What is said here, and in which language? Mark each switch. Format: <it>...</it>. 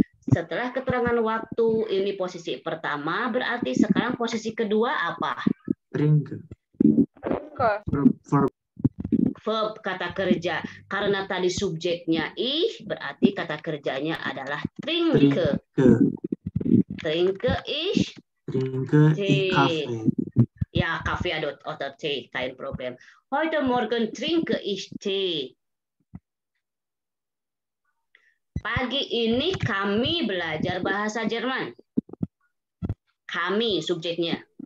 <id>Setelah keterangan waktu ini posisi pertama, berarti sekarang posisi kedua apa?</id> <de>Trinken.</de> <id>Verb kata kerja. Karena tadi subjeknya ich, berarti kata kerjanya adalah trinke.</id> <de>Trinke ich. Trinke ich Kaffee. Ja, Kaffee oder Tee, kein Problem. Heute Morgen trinke ich Tee.</de> <id>Pagi ini kami belajar bahasa Jerman. Kami subjeknya.</id>